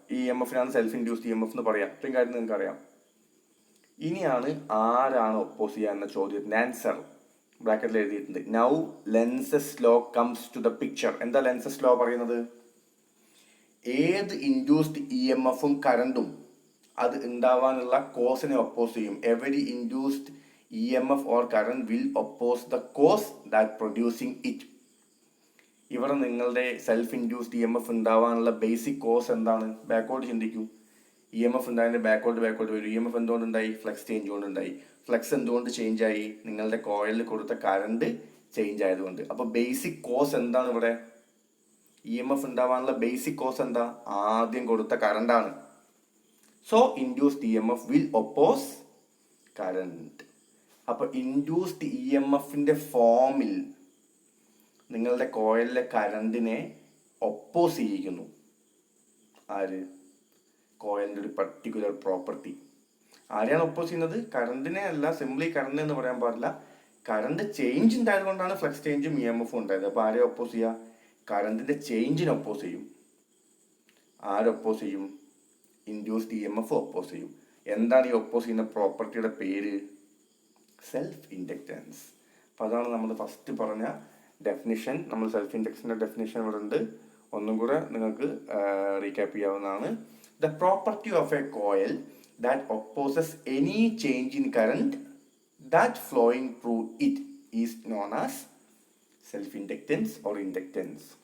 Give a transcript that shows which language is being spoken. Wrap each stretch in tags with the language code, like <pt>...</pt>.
<ml>EMFനാണ് self induced EMF എന്ന് പറയാം. ഇത്രയും കാര്യം നിങ്ങൾക്ക് അറിയാം. ഇനിയാണ് ആരാണ് ഒപ്പോസ് ചെയ്യുക എന്ന ചോദ്യത്തിന് ആൻസർ ബ്രാക്കറ്റിൽ എഴുതിയിട്ടുണ്ട്.</ml> <en>Now Lenz's law comes to the picture.</en> <ml>എന്താ ലെൻസസ് ലോ പറയുന്നത്? ഏത് ഇൻഡ്യൂസ്ഡ് EMFും കറണ്ടും അത് ഉണ്ടാവാനുള്ള കോസിനെ ഒപ്പോസ് ചെയ്യും.</ml> <en>Every induced EMF or current will oppose the cause that producing it.</en> <ml>ഇവിടെ നിങ്ങളുടെ സെൽഫ് ഇൻഡ്യൂസ്ഡ് EMF ഉണ്ടാവാനുള്ള ബേസിക് കോസ് എന്താണ്? ബാക്കോട്ട് ചിന്തിക്കൂ. EMF ഉണ്ടായതിൻ്റെ ബാക്കോട്ട് വരും. EMF എന്തുകൊണ്ടുണ്ടായി? Flux change കൊണ്ടുണ്ടായി. ഫ്ലക്സ് എന്തുകൊണ്ട് ചേഞ്ച് ആയി? നിങ്ങളുടെ കോയിലിൽ കൊടുത്ത കറണ്ട് ചേഞ്ച് ആയതുകൊണ്ട്. അപ്പോൾ ബേസിക് കോസ് എന്താണ് ഇവിടെ? EMF ഉണ്ടാവാനുള്ള ബേസിക് കോസ് എന്താ? ആദ്യം കൊടുത്ത കറണ്ടാണ്.</ml> <en>So induced EMF will oppose current.</en> <ml>അപ്പോൾ ഇൻഡ്യൂസ്ഡ് ഇ എം എഫിൻ്റെ ഫോമിൽ നിങ്ങളുടെ കോയിലിലെ കറണ്ടിനെ ഒപ്പോസ് ചെയ്യിക്കുന്നു. ആര്? കോയിലിൻ്റെ ഒരു പർട്ടിക്കുലർ പ്രോപ്പർട്ടി. ആരെയാണ് ഒപ്പോസ് ചെയ്യുന്നത്? കറണ്ടിനെ അല്ല, സിംപ്ലി കറണ്ട് എന്ന് പറയാൻ പാടില്ല. കറണ്ട് ചേഞ്ച് ഉണ്ടായത് കൊണ്ടാണ് ഫ്ലക്സ് ചേഞ്ചും ഇ എം എഫും ഉണ്ടായത്. അപ്പോൾ ആരെ ഒപ്പോസ് ചെയ്യുക? കറണ്ടിന്റെ ചേഞ്ചിനെ ഒപ്പോസ് ചെയ്യും. ആരൊപ്പോസ് ചെയ്യും? Induced E M F oppose ചെയ്യും. എന്താണ് ഈ ഒപ്പോസ് ചെയ്യുന്ന പ്രോപ്പർട്ടിയുടെ പേര്? Self inductance. അപ്പം അതാണ് നമ്മൾ ഫസ്റ്റ് പറഞ്ഞ ഡെഫിനിഷൻ. നമ്മൾ സെൽഫ് ഇൻഡക്റ്റൻസിന്റെ ഡെഫിനിഷൻ ഇവിടെ ഉണ്ട്, ഒന്നും കൂടെ നിങ്ങൾക്ക് റീക്യാപ്പ് ചെയ്യാവുന്നതാണ്.</ml> <en>The property of a coil that opposes any change in current that flowing through it is known as self-inductance or inductance.</en>